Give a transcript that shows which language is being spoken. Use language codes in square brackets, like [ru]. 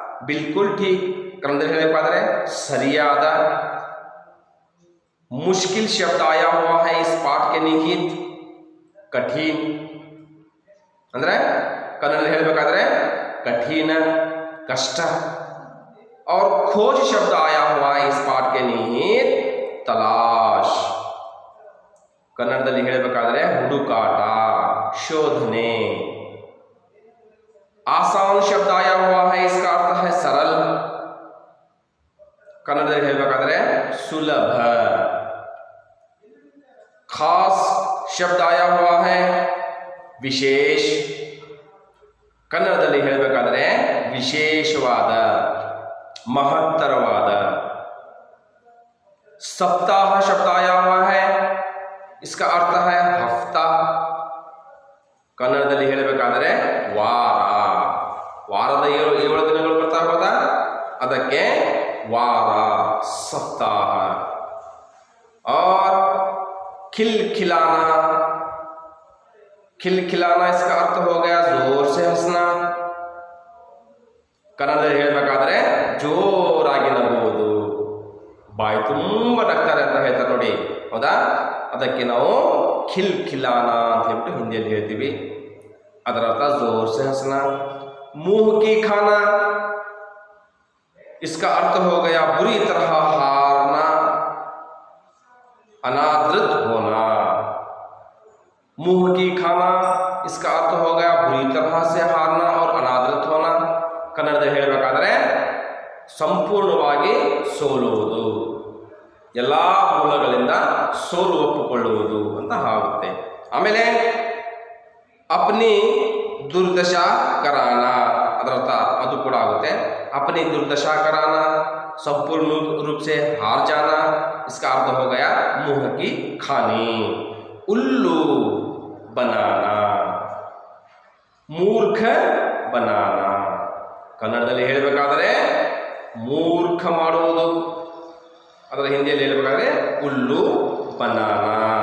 [hi] बिल्कुल ठीक [kn] ಕನ್ನಡದಲ್ಲಿ ಹೇಳಬೇಕಾದರೆ ಸರಿಯಾದ। [hi] मुश्किल शब्द आया हुआ है इस पाठ के निहित कठिन। [kn] ಅಂದ್ರೆ ಕನ್ನಡದಲ್ಲಿ ಹೇಳಬೇಕಾದರೆ कठिन, कष्ट। [hi] और खोज शब्द आया हुआ है इस पाठ के निहित तलाश। [kn] ಕನ್ನಡದಲ್ಲಿ ಹೇಳಬೇಕಾದರೆ ಹುಡುಕಾಟ, शोधने। [hi] आसान शब्द आया हुआ है, इसका अर्थ है सरल। [kn] कन्नड़ದಲ್ಲಿ ಹೇಳಬೇಕಾದರೆ सुलभ। [hi] खास शब्द आया हुआ है विशेष। [kn] कन्नड़ದಲ್ಲಿ ಹೇಳಬೇಕಾದರೆ ವಿಶೇಷವಾದ, महत्तरवाद। [hi] सप्ताह शब्द आया हुआ है, इसका अर्थ है हफ्ता। [kn] ಕನ್ನಡದಲ್ಲಿ ಹೇಳಬೇಕಾದರೆ ವಾರ। ವಾರದ 7 ದಿನಗಳು ಬರ್ತಾ ಹೋದಾ, ಅದಕ್ಕೆ वार, सप्ताह। [hi] और खिलखिलाना, खिलखिलाना इसका अर्थ हो गया जोर से हंसना। [kn] ಕನ್ನಡದಲ್ಲಿ ಹೇಳಬೇಕಾದ್ರೆ ಜೋರಾಗಿ ನಗುವುದು, ಬಾಯಿ ತುಂಬ ನಗ್ತಾರೆ ಅಂತ ಹೇಳ್ತಾರೆ ನೋಡಿ, ಹೌದಾ? ಅದಕ್ಕೆ ನಾವು ಖಿಲ್ ಖಿಲಾನ ಅಂತ ಹೇಳ್ಬಿಟ್ಟು ಹಿಂದಿಯಲ್ಲಿ ಹೇಳ್ತೀವಿ. ಅದರ ಅರ್ಥ [hi] जोर से हंसना. मुंह की खाना, इसका अर्थ हो गया बुरी तरह हारना, अनादृत होना. मुंह की खाना, इसका अर्थ हो गया बुरी तरह से हारना और अनादृत होना. [kn] ಕನ್ನಡದಲ್ಲಿ ಹೇಳಬೇಕಾದ್ರೆ ಸಂಪೂರ್ಣವಾಗಿ ಸೋಲುವುದು, ಎಲ್ಲ ಮೂಲಗಳಿಂದ ಸೋಲು ಒಪ್ಪಿಕೊಳ್ಳುವುದು ಅಂತ ಆಗುತ್ತೆ. ಆಮೇಲೆ [hi] अपनी दुर्दशा कराना, [kn] ಅದರ ಅರ್ಥ ಅದು ಕೂಡ ಆಗುತ್ತೆ. [hi] अपनी दुर्दशा कराना, संपूर्ण रूप से हार जाना, इसका अर्थ हो गया मुंह की खानी. उल्लू बनाना, ಮೂರ್ಖ बनाना. [kn] ಕನ್ನಡದಲ್ಲಿ ಹೇಳಬೇಕಾದರೆ ಮೂರ್ಖ ಮಾಡುವುದು, ಅದರ ಹಿಂದಿಯಲ್ಲಿ ಹೇಳಬೇಕಾದ್ರೆ ಉಲ್ಲು बनाना.